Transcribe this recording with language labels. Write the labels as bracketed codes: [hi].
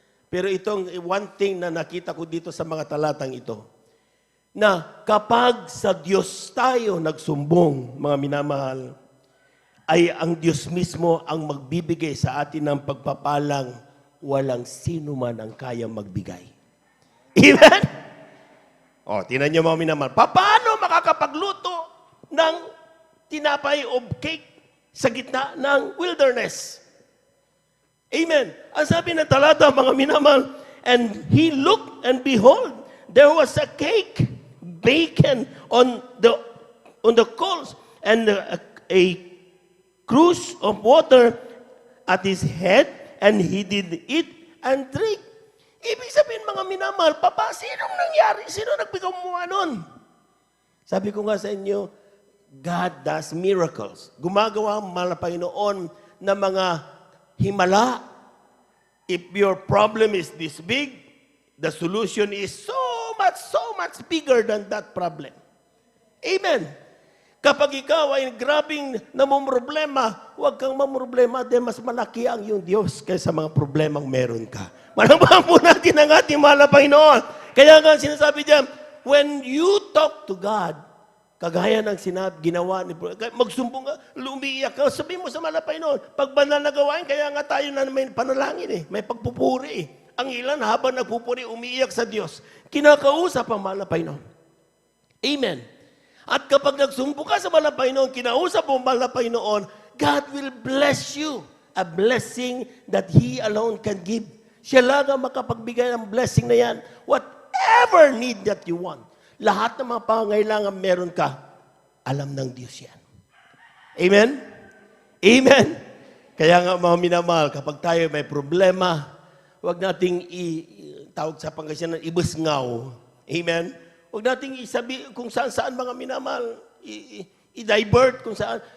[tl] Pero itong [en] one thing [tl] na nakita ko dito sa mga talatang ito, na kapag sa Diyos tayo nagsumbong, mga minamahal, ay ang Diyos mismo ang magbibigay sa atin ng pagpapalang walang sino man ang kayang magbigay. Amen? O, tinan niyo mga minamahal, paano makakapagluto ng tinapay o cake sa gitna ng wilderness? Amen. Ang sabi ng talata, mga minamahal, [en] and he looked and behold, there was a cake baken on the coals and a cruse of water at his head, and he did eat and drink. [tl] Ibig sabihin, mga minamahal, Papa, sinong nangyari? Sino nagbigay mo nun? Sabi ko nga sa inyo, [en] God does miracles. [tl] Gumagawa ang mahal na Panginoon na mga himala. [en] If your problem is this big, the solution is so much bigger than that problem. Amen. [tl] Kapag ikaw ay grabing namumroblema, huwag kang mamroblema dahil mas malaki ang iyong Diyos kaysa mga problemang meron ka. Malambang po natin ang ating mahal na Panginoon. Kaya nga sinasabi diyan, [en] when you talk to God, [tl] kagaya ng ginawa ni magsumbong ka, lumiiyak ka, sabihin mo sa mahal na Panginoon, pag banal na gawain, kaya nga tayo na may panalangin may pagpupuri Ang ilan habang nagpupuri, umiiyak sa Diyos, kinakausap ang mahal na Panginoon. Amen. At kapag nagsumpo ka sa mahal na Panginoon, kinausap mo ang mahal na Panginoon, [en] God will bless you. A blessing that He alone can give. [tl] Siya lang ang makapagbigay ng blessing na yan. [en] Whatever need that you want. [tl] Lahat ng mga pangangailangan meron ka, alam ng Diyos yan. Amen? Amen? Kaya nga mga minamahal, kapag tayo may problema, huwag nating tawag sa Pangasinan, ibusngaw. Amen? Huwag nating isabi kung saan mga minamahal, i-divert kung saan.